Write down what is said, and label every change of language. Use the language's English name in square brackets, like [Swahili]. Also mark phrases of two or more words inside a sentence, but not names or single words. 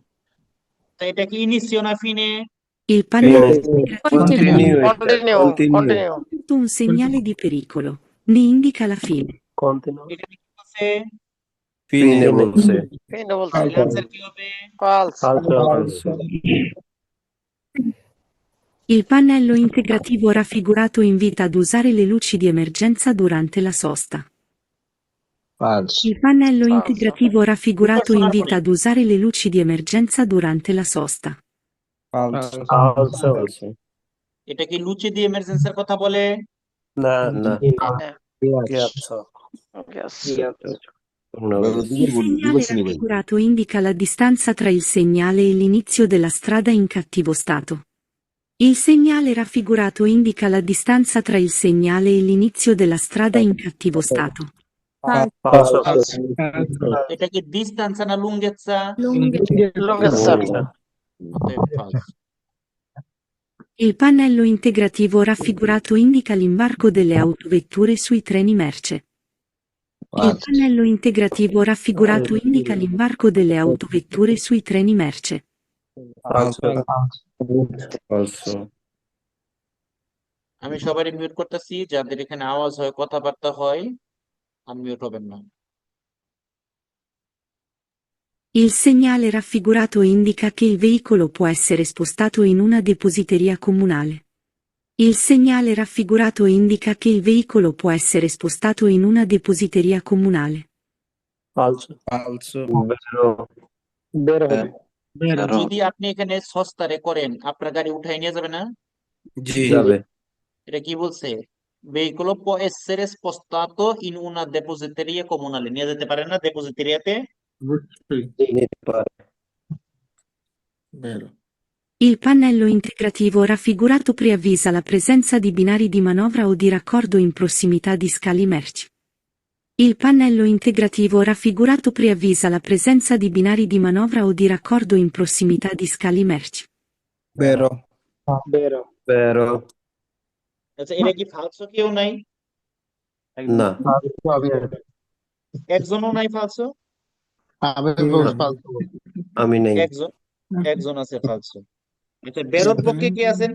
[Bangla] তা এটা কি ইনিসিও না ফিনে? [Italian] Il pannello [English] Continue. [Italian] integrativo è un segnale di pericolo. Ne indica la fine. Continua. [Bangla] এটা কি বলছে? Fine বলছে। তাহলে আনসার কি হবে? [Italian] Falso. Il pannello integrativo raffigurato invita ad usare le luci di emergenza durante la sosta. Falso. Il pannello integrativo raffigurato invita ad usare le luci di emergenza durante la sosta. Falso. Falso. [Bangla] এটা কি লুচি দিয়ে এমার্জেন্সির কথা বলে? না। [Italian] Ghiaccio. Il segnale raffigurato indica la distanza tra il segnale e l'inizio della strada in cattivo stato. Il segnale raffigurato indica la distanza tra il segnale e l'inizio della strada in cattivo stato. Falso. [Bangla] এটা কি ডিস্টেন্স না লুঙ্গেচ্ছা? [Italian] Lunghezza. Falso. Il pannello integrativo raffigurato indica l'imbarco delle autovetture sui treni merce. Il pannello integrativo raffigurato indica l'imbarco delle autovetture sui treni merce. Falso. [Bangla] আমি সবারই মিউট করতেছি, যাদের এখানে আওয়াজ হয়, কথাবার্তা হয়, আনমিউট হবেন না। [Italian] Il segnale raffigurato indica che il veicolo può essere spostato in una depositeria comunale. Il segnale raffigurato indica che il veicolo può essere spostato in una depositeria comunale. falso, falso, বেরো [Bangla] বের হবে। [Italian] vero, [Bangla] যদি আপনি এখানে সস্তারে করেন, আপনার গাড়ি উঠাই নিয়ে যাবে না? জি, যাবে এটা কি বলছে? ভেহিকুলো [Italian] può essere spostato in una depositeria comunale, [Bangla] নিয়ে যেতে পারেন না ডেপোজিটেরিয়াতে? অবশ্যই নিতে পারে [Italian] vero, Il pannello integrativo raffigurato preavvisa la presenza di binari di manovra o di raccordo in prossimità di scali merci. Il pannello integrativo raffigurato preavvisa la presenza di binari di manovra o di raccordo in prossimità di scali merci. vero, বেরো। বেরো [Bangla] আচ্ছা, এটা কি ফালসো? কেউ নাই? না একজনও নাই ফালসো? আমি আমি নেই একজন একজন আছে ফালসো। আচ্ছা, বেরোর পক্ষে কে আছেন?